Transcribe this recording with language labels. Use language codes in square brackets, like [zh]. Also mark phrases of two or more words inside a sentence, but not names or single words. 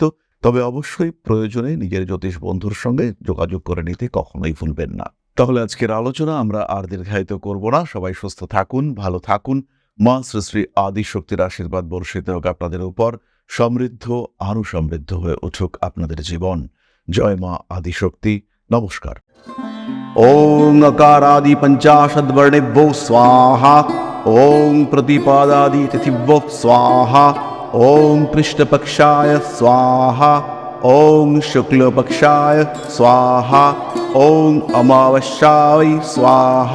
[bn] তবে অবশ্যই প্রয়োজনে নিজের জ্যোতিষ বন্ধুর সঙ্গে যোগাযোগ করে নিতে কখনোই ভুলবেন না। তাহলে আজকের আলোচনা আমরা আর দীর্ঘায়িত করব না। সবাই সুস্থ থাকুন, ভালো থাকুন। মা শ্রী শ্রী আদিশক্তির আশীর্বাদ বর্ষিত হোক আপনাদের উপর। সমৃদ্ধ, আরও সমৃদ্ধ হয়ে উঠুক আপনাদের জীবন। জয় মা আদিশক্তি। নমস্কার। [sa] ওং अकारादि पंचाशद्वर्णेभ्यो स्वाहा। ओं प्रतिपादादि तिथिभ्यो स्वाहा। ओं कृष्णपक्षाय स्वाहा। ओं शुक्लपक्षाय स्वाहा। ओं अमावस्याय स्वाहा।